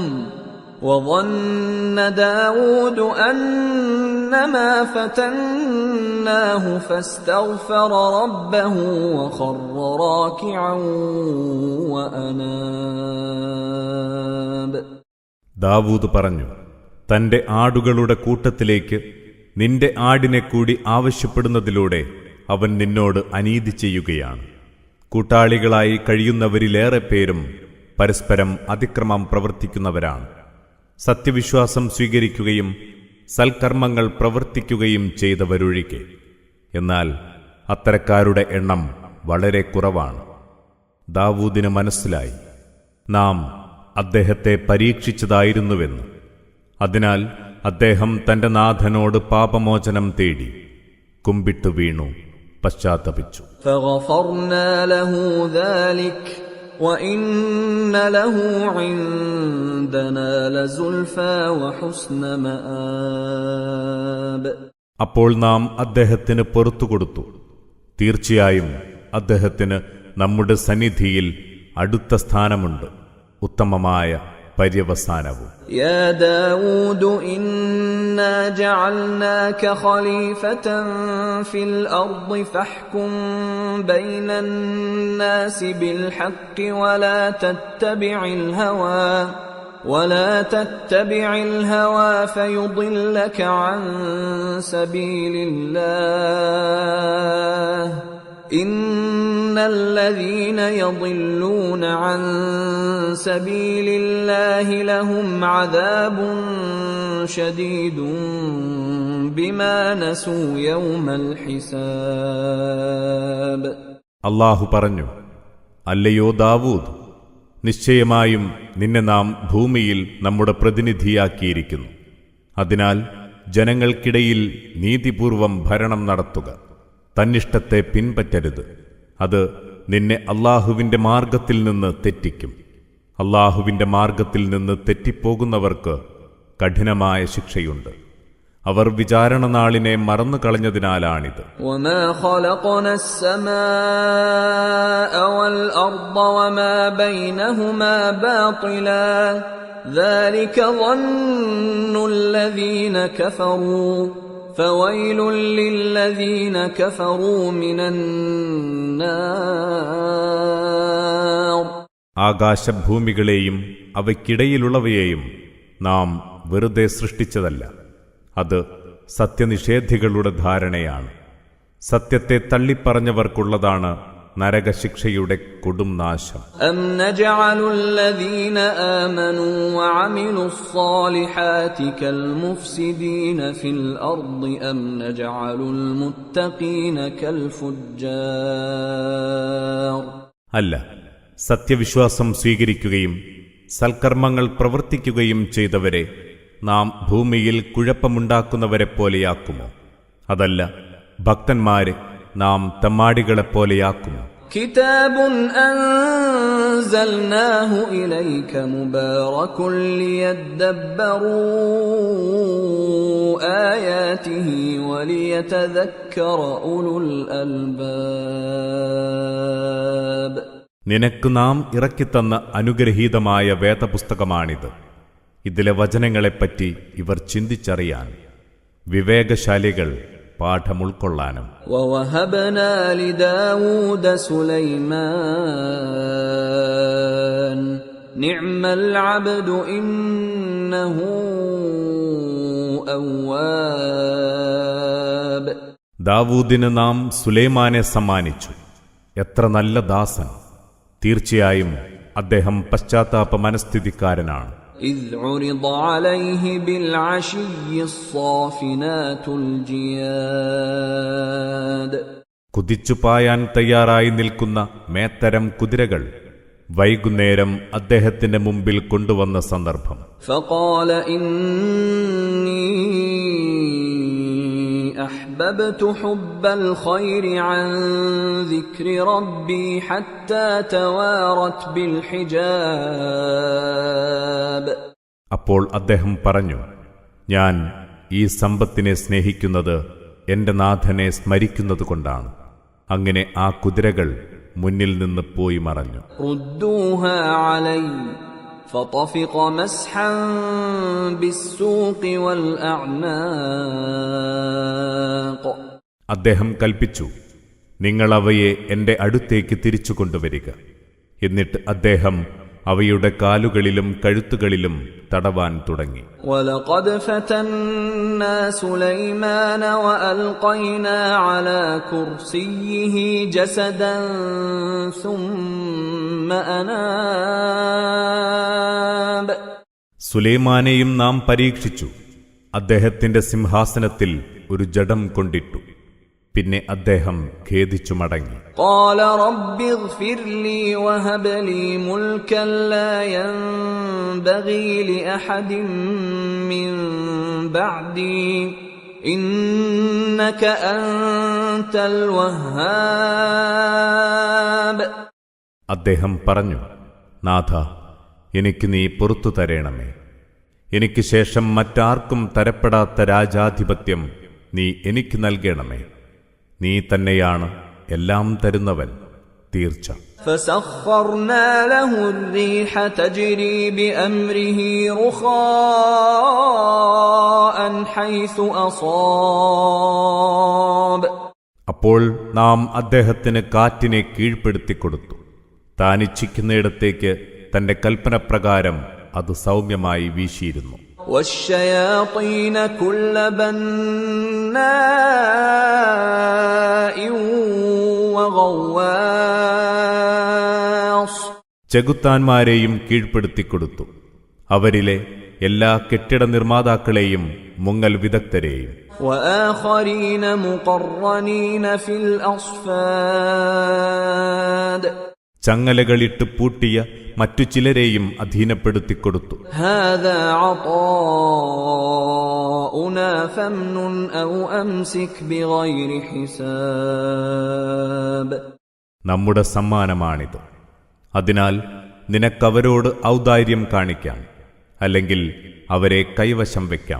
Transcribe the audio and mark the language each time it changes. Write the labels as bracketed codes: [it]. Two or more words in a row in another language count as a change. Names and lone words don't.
[ar] وظن داود أنما فتناه فاستغفر ربه وخر راكعا وأناب. [ml] ദാവൂദ് പറഞ്ഞു, തന്റെ ആടുകളുടെ കൂട്ടത്തിലേക്ക് നിന്റെ ആടിനെ കൂടി ആവശ്യപ്പെടുന്നതിലൂടെ അവൻ നിന്നോട് അനീതി ചെയ്യുകയാണ്. കൂട്ടാളികളായി കഴിയുന്നവരിലേറെ പേരും പരസ്പരം അതിക്രമം പ്രവർത്തിക്കുന്നവരാണ്. സത്യവിശ്വാസം സ്വീകരിക്കുകയും സൽക്കർമ്മങ്ങൾ പ്രവർത്തിക്കുകയും ചെയ്തവരൊഴികെ. എന്നാൽ അത്തരക്കാരുടെ എണ്ണം വളരെ കുറവാണ്. ദാവൂദിന് മനസ്സിലായി നാം അദ്ദേഹത്തെ പരീക്ഷിച്ചതായിരുന്നുവെന്ന്. അതിനാൽ അദ്ദേഹം തന്റെ നാഥനോട് പാപമോചനം തേടി കുമ്പിട്ടു വീണു പശ്ചാത്തപിച്ചു. [ar] فغفرنا له ذلك وإن له عندنا لزلفى وحسن مآب. [ml] അപ്പോൾ നാം അദ്ദേഹത്തിന് പുറത്തുകൊടുത്തു. തീർച്ചയായും അദ്ദേഹത്തിന് നമ്മുടെ സന്നിധിയിൽ അടുത്ത സ്ഥാനമുണ്ട്, ഉത്തമമായ പര്യവസാനവും. [ar] يا داود إنا جعلناك خليفة في الأرض فاحكم بين الناس بالحق ولا تتبع الهوى فيضلك عن سبيل الله إن الذين يضلون عن سبيل الله لهم عذاب شديد بما نسوا يوم الحساب. [ml] അല്ലാഹു പറഞ്ഞു, അല്ലയോ ദാവൂദ്, നിശ്ചയമായും നിന്നെ നാം ഭൂമിയിൽ നമ്മുടെ പ്രതിനിധിയാക്കിയിരിക്കുന്നു. അതിനാൽ ജനങ്ങൾക്കിടയിൽ നീതിപൂർവം ഭരണം നടത്തുക. തന്നിഷ്ടത്തെ പിൻപറ്റരുത്. അത് നിന്നെ അല്ലാഹുവിന്റെ മാർഗത്തിൽ നിന്ന് തെറ്റിക്കും. അല്ലാഹുവിന്റെ മാർഗത്തിൽ നിന്ന് തെറ്റിപ്പോകുന്നവർക്ക് കഠിനമായ ശിക്ഷയുണ്ട്. അവർ വിചാരണ നാളിനെ മറന്നുകളഞ്ഞതിനാലാണിത്. [ar] وما خلقنا السماء والأرض وما بينهما باطلا ذلك ظن الذين كفروا فويل للذين كفروا من النار. [ml] ആകാശഭൂമികളെയും അവയ്ക്കിടയിലുള്ളവയെയും നാം വെറുതെ സൃഷ്ടിച്ചതല്ല. അത് സത്യനിഷേധികളുടെ ധാരണയാണ്. സത്യത്തെ തള്ളിപ്പറഞ്ഞവർക്കുള്ളതാണ് നരകശിക്ഷയുടെ കൊടും നാശം. [ar] أم نجعل الذين آمنوا وعملوا الصالحات كالمفسدين في الأرض أم نجعل المتقين كالفجار. [ml] അല്ല, സത്യവിശ്വാസം സ്വീകരിക്കുകയും സൽക്കർമ്മങ്ങൾ പ്രവർത്തിക്കുകയും ചെയ്തവരെ നാം ഭൂമിയിൽ കുഴപ്പമുണ്ടാക്കുന്നവരെപ്പോലെയാക്കുമോ? അതല്ല, ഭക്തന്മാരെ നാം തമ്മാടികളെപ്പോലെയാക്കുമോ? [ar] كتاب أنزلناه إليك مبارك ليدبروا آياته وليتذكر أولو الألباب. [ml] നിനക്ക് നാം ഇറക്കിത്തന്ന അനുഗ്രഹീതമായ വേദപുസ്തകമാണിത്. ഇതിലെ വചനങ്ങളെപ്പറ്റി ഇവർ ചിന്തിച്ചറിയാൻ, വിവേകശാലികൾ പാഠം ഉൾക്കൊള്ളാനും. [ar] ووهبنا لداود سليمان نعم العبد إنه أواب. [ml] ദാവൂദിന് നാം സുലൈമാനെ സമ്മാനിച്ചു. എത്ര നല്ല ദാസൻ! തീർച്ചയായും അദ്ദേഹം പശ്ചാത്താപ മനസ്ഥിതിക്കാരനാണ്. [ar] إذ عرض عليه بالعشي الصافنات الجياد. [ml] കുതിച്ചുപായാൻ തയ്യാറായി നിൽക്കുന്ന മേത്തരം കുതിരകൾ വൈകുന്നേരം അദ്ദേഹത്തിന്റെ മുമ്പിൽ കൊണ്ടുവന്ന സന്ദർഭം. [ar] فقال إني أحببت حب الخير عن ذكر ربي حتى توارت بالحجاب. [ml] അപ്പോൾ അദ്ദേഹം പറഞ്ഞു, ഞാൻ ഈ സമ്പത്തിനെ സ്നേഹിക്കുന്നത് എന്റെ നാഥനെ സ്മരിക്കുന്നതുകൊണ്ടാണ്. അങ്ങനെ ആ കുതിരകൾ മുന്നിൽ നിന്ന് പോയി മറഞ്ഞു. [ar] ردوها علي فطفق مسحا بالسوق والأعناق. [ml] അദ്ദേഹം കൽപ്പിച്ചു, നിങ്ങൾ അവയെ എന്റെ അടുത്തേക്ക് തിരിച്ചു കൊണ്ടുവരിക. എന്നിട്ട് അദ്ദേഹം അവയുടെ കാലുകളിലും കഴുത്തുകളിലും തടവാൻ തുടങ്ങി. [ar] وَلَقَدْ فَتَنَّا سُلَيْمَانَ وَأَلْقَيْنَا عَلَى كُرْسِيِّهِ جَسَدًا ثُمَّ أَنَابَ. [ml] സുലൈമാനെയും നാം പരീക്ഷിച്ചു. അദ്ദേഹത്തിന്റെ സിംഹാസനത്തിൽ ഒരു ജഡം കൊണ്ടിട്ടു. പിന്നെ അദ്ദേഹം ഖേദിച്ചു മടങ്ങി. [ar] قَالَ رَبِّ اغْفِرْ لِي وَهَبْ لِي مُلْكًا لَّا يَنبَغِي لِأَحَدٍ مِّن بَعْدِي إِنَّكَ أَنتَ الْوَهَّابُ. [ml] അദ്ദേഹം പറഞ്ഞു, നാഥ, എനിക്ക് നീ പുറത്തു തരേണമേ. എനിക്ക് ശേഷം മറ്റാർക്കും തരപ്പെടാത്ത രാജാധിപത്യം നീ എനിക്ക് നൽകണമേ. നീ തന്നെയാണ് എല്ലാം തരുന്നവൻ, തീർച്ച. [ar] فَسَخَّرْنَا لَهُ الرِّيحَ تَجْرِي بِأَمْرِهِ رُخَاءً حَيْثُ أَصَابَ. [ml] അപ്പോൾ നാം അദ്ദേഹത്തിന് കാറ്റിനെ കീഴ്പ്പെടുത്തിക്കൊടുത്തു. താൻ ഇച്ഛിക്കുന്നിടത്തേക്ക് തന്റെ കൽപ്പനപ്രകാരം അത് സൗമ്യമായി വീശിയിരുന്നു. [ar] وَالشَّيَاطِينَ كُلَّ بَنَّاءٍ وَغَوَّاصٍ. [ml] ചെകുത്താന്മാരെയും കീഴ്പ്പെടുത്തിക്കൊടുത്തു. അവരിലെ എല്ലാ കെട്ടിട നിർമ്മാതാക്കളെയും മുങ്ങൽ വിദഗ്ധരെയും. [ar] وَآخَرِينَ مُقَرَّنِينَ فِي الْأَصْفَادِ. [ml] ചങ്ങലകളിട്ട് പൂട്ടിയ മറ്റു ചിലരെയും അധീനപ്പെടുത്തിക്കൊടുത്തു. [ar] هَذَا عَطَاؤُنَا فَامْنُنْ أَوْ أَمْسِكْ بِغَيْرِ حِسَابٍ. [ml] നമ്മുടെ സമ്മാനമാണിത്. അതിനാൽ നിനക്കവരോട് ഔദാര്യം കാണിക്കാം, അല്ലെങ്കിൽ അവരെ കൈവശം വയ്ക്കാം.